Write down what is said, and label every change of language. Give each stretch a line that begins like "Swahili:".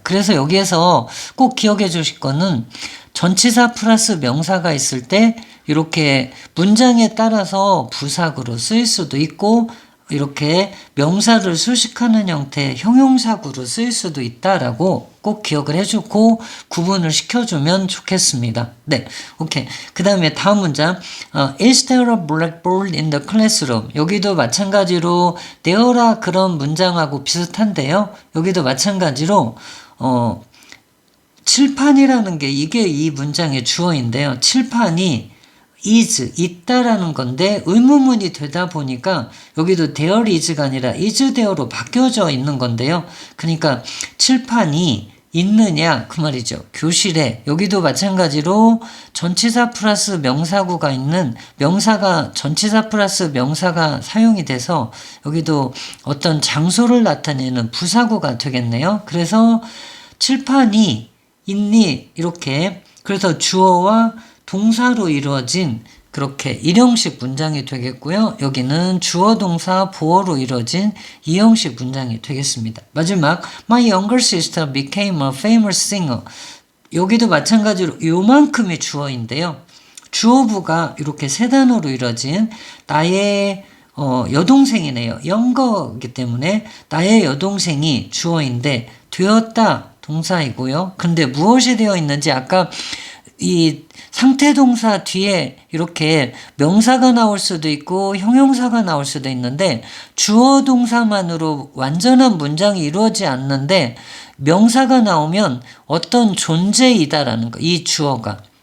Korean: 그래서 여기에서 꼭 기억해 주실 거는 전치사 플러스 명사가 있을 때 이렇게 문장에 따라서 부사구로 쓰일 수도 있고 이렇게 명사를 수식하는 형태의 형용사구로 쓰일 수도 있다라고 꼭 기억을 해주고 구분을 시켜주면 좋겠습니다. 네, 오케이. 그 다음에 다음 문장.
English: Is there a blackboard in the classroom?
Korean: 여기도 마찬가지로 there라 그런 문장하고 비슷한데요. 여기도 마찬가지로 칠판이라는 게 이게 이 문장의 주어인데요. 칠판이 is 있다라는 건데 의문문이 되다 보니까 여기도
English: there is
Korean: 가 아니라
English: is there
Korean: 로 바뀌어져 있는 건데요. 그러니까 칠판이 있느냐 그 말이죠. 교실에 여기도 마찬가지로 전치사 플러스 명사구가 있는 명사가 전치사 플러스 명사가 사용이 돼서 여기도 어떤 장소를 나타내는 부사구가 되겠네요. 그래서 칠판이 있니 이렇게 그래서 주어와 동사로 이루어진 그렇게 일형식 문장이 되겠고요. 여기는 주어 동사 보어로 이루어진 이형식 문장이 되겠습니다. 마지막
English: My younger sister became a famous singer.
Korean: 여기도 마찬가지로 요만큼의 주어인데요. 주어부가 이렇게 세 단어로 이루어진 나의 여동생이네요. 영거이기 때문에 나의 여동생이 주어인데 되었다 동사이고요. 근데 무엇이 되어 있는지 아까 이 상태 동사 뒤에 이렇게 명사가 나올 수도 있고 형용사가 나올 수도 있는데 주어 동사만으로 완전한 문장이 이루어지지 않는데 명사가 나오면 어떤 존재이다라는 거, 이 주어가.